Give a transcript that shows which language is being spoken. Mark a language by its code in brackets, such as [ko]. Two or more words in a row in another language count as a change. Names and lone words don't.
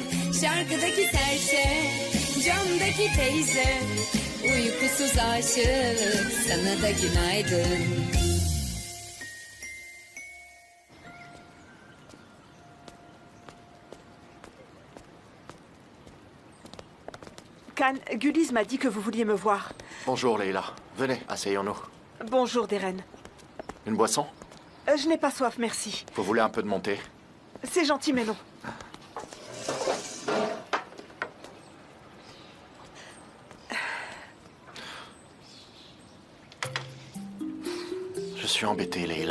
[tr] Şarkıdaki serçe, camdaki teyze, uykusuz aşık, sana da günaydın. [fr] Khan, Gulliz m'a dit que vous vouliez me voir. Bonjour Leila. Venez, asseyons-nous. Bonjour, Deren. Une boisson? Je n'ai pas soif, merci. Vous voulez un peu de mon thé? C'est gentil, mais non. Je suis embêté, Leila.